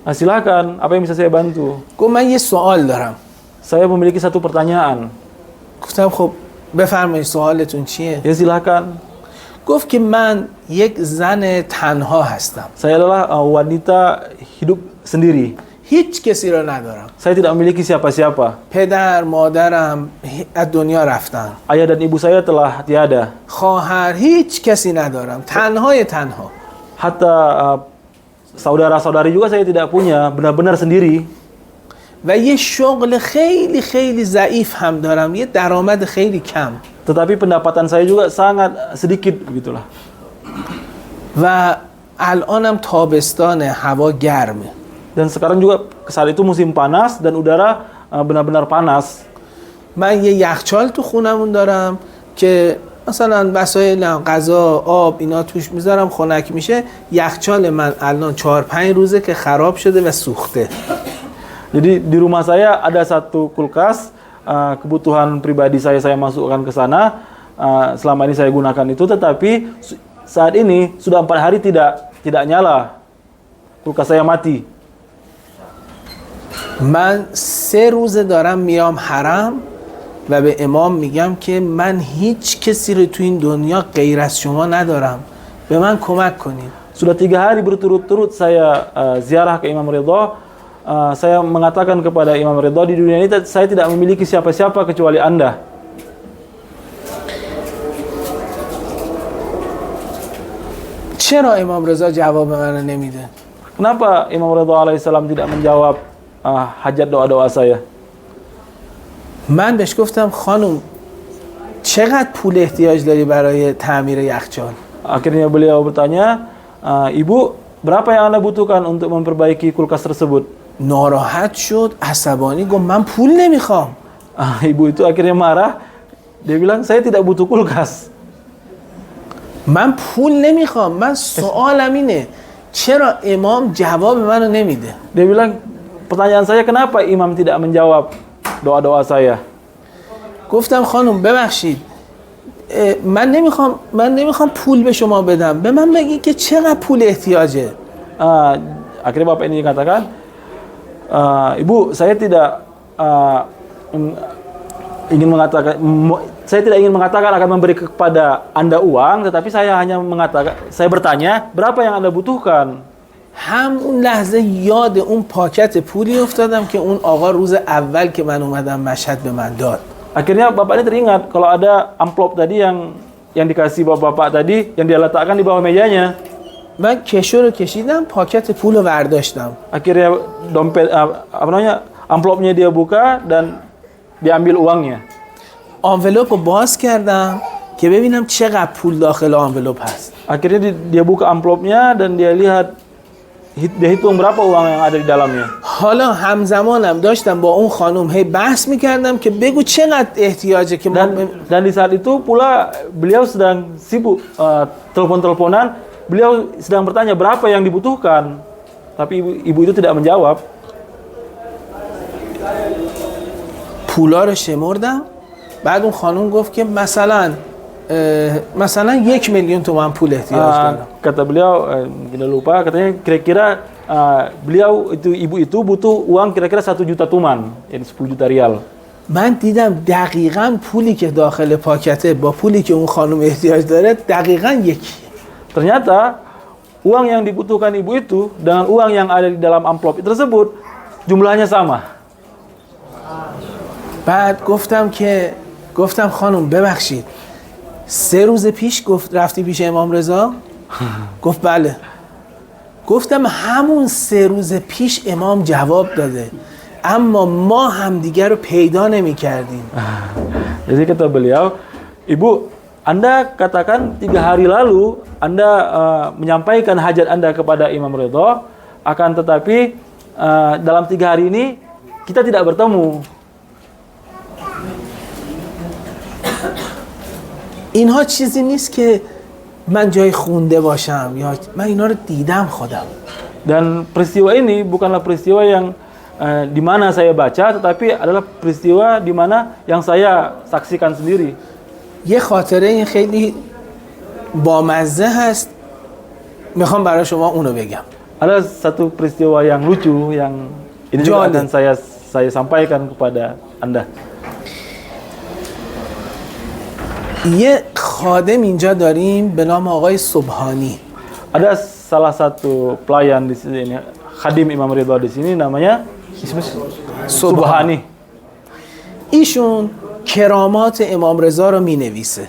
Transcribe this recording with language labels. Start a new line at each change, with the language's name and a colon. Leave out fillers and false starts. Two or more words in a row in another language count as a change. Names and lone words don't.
Indonesian: Silakan, apa yang bisa saya bantu?
Persian: گفت من یه سوال دارم.
Indonesian: Saya memiliki satu pertanyaan.
Persian: گفتم خب بفرمایید سوالتون چیه؟
Indonesian: Ya silakan.
Persian: گفت که من یک زن تنها هستم.
Indonesian: Saya adalah wanita hidup sendiri.
Persian: هیچ کسی رو ندارم.
Indonesian: Saya tidak memiliki siapa-siapa.
Persian: پدر مادرم از دنیا رفتن.
Indonesian: Ayah dan ibu saya telah tiada.
Persian: خواهر هیچ کسی ندارم. تنهای تنها.
Indonesian: Hatta saudara-saudari juga saya tidak punya, benar-benar sendiri.
Persian: و یه شغل خیلی خیلی ضعیف هم دارم. یه درآمد خیلی کم.
Indonesian: Tetapi pendapatan saya juga sangat sedikit begitulah.
Persian: و الانم تابستان هوا گرمه.
Indonesian: Dan sekarang juga saat itu musim panas dan udara benar-benar panas.
Persian: من یه یخچال تو خونمون دارم که مثلا وسایل غذا آب اینا توش میذارم خنک میشه. یخچال من الان 4-5 روزه که خراب شده و سوخته.
Indonesian: Jadi di rumah saya ada satu kulkas, kebutuhan pribadi saya masukkan ke sana. Selama ini saya gunakan itu, tetapi saat ini sudah 4 hari tidak nyala. Kulkas saya mati.
Persian: من 3 روزه دارم میام حرم و به امام میگم که من هیچ کسی رو تو این دنیا غیر از شما ندارم. به من کمک کنید.
Indonesian: Sudah 3 hari berturut-turut saya ziarah ke Imam Ridha. Saya mengatakan kepada Imam Ridha, di dunia ini saya tidak memiliki siapa-siapa kecuali Anda.
Persian: چرا امام رضا جواب من نمیده؟
Indonesian: Kenapa Imam Ridha alaihissalam tidak menjawab hajat doa-doa saya?
Persian: من بهش گفتم خانم چقدر پول احتیاج داری برای تعمیر یخچال؟
Indonesian: Akhirnya beliau bertanya, Ibu, berapa yang Anda butuhkan untuk memperbaiki kulkas tersebut?
Persian: ناراحت شد، عصبانی، گفت من پول نمیخوام.
Indonesian: Ibu itu akhirnya marah. Dia bilang, saya tidak butuh kulkas.
Persian: من پول نمیخوام. من سوالم اینه چرا امام جواب منو نمیده؟
Indonesian: Dia bilang, pertanyaan saya, kenapa imam tidak menjawab doa-doa saya?
Persian: گفتم خانم ببخشید من نمیخوام پول به شما بدم. به من بگی که چقدر پول احتیاجه.
Indonesian: Akhirnya bapak ini katakan, Ibu, saya tidak ingin mengatakan akan memberi kepada Anda uang, tetapi saya hanya saya bertanya, berapa yang Anda butuhkan?
Persian: همون لحظه یاد اون پاکت پولی افتادم که اون آقا روز اول که من اومدم مشهد به من داد.
Indonesian: Akhirnya bapak ini teringat kalau ada amplop tadi yang dikasih bapak tadi, yang dia letakkan di bawah mejanya.
Persian: من کشو رو کشیدم، پاکت پول رو برداشتم.
Indonesian: Akhirnya amplopnya dia buka dan diambil uangnya.
Persian: آنولوپ رو باز کردم که ببینم چقدر پول داخل آنولوپ هست.
Indonesian: Akhirnya dia buka amplopnya dan dia hitung berapa uang yang ada di dalamnya.
Persian: حالا همزمانم داشتم با اون خانم هی بحث میکردم که بگو چقدر احتیاجه که
Indonesian: dan di saat itu pula beliau sedang sibuk telepon-teleponan beliau sedang bertanya berapa yang dibutuhkan, tapi ibu itu tidak menjawab.
Persian: پولا رو شمردم بعد اون خانم گفت که مثلا 1 میلیون تومان پول احتیاج دارم.
Indonesian: Kata beliau, tidak lupa, katanya kira-kira beliau ibu itu butuh uang kira-kira 1 juta tuman, yani 10 juta rial.
Persian: من دیدم دقیقاً پولی که داخل پاکته با پولی که اون خانم احتیاج داره دقیقاً یکیه.
Indonesian: Ternyata uang yang dibutuhkan ibu itu dengan uang yang ada di dalam amplop tersebut jumlahnya sama.
Persian: بعد گفتم خانم ببخشید 3 روز پیش رفتی پیش امام رضا؟ گفت بله. گفتم همون 3 روز پیش امام جواب داده اما ما همدیگر رو پیدا نمی کردیم.
Indonesian: Jadi kata beliau, ibu, Anda katakan 3 hari lalu Anda menyampaikan hajat Anda kepada Imam Ridha, akan tetapi dalam 3 hari ini kita tidak bertemu.
Persian: اینها چیزی نیست که من جای خونده باشم یا من اینا رو دیدم خودم.
Indonesian: Dan peristiwa ini bukanlah peristiwa yang di mana saya baca, tetapi adalah peristiwa di mana yang saya saksikan sendiri.
Persian: یه خاطره این خیلی بامزه هست میخوام برای شما اونو بگم.
Indonesian: Ada satu peristiwa yang lucu yang ini juga akan saya sampaikan kepada Anda.
Persian: یه خادم اینجا داریم به نام آقای صبحانی.
Indonesian: Ada salah satu pelayan di sini, khadim Imam Ridha di sini, namanya Subhani.
Persian: ایشون کرامات امام رضا رو مینویسه.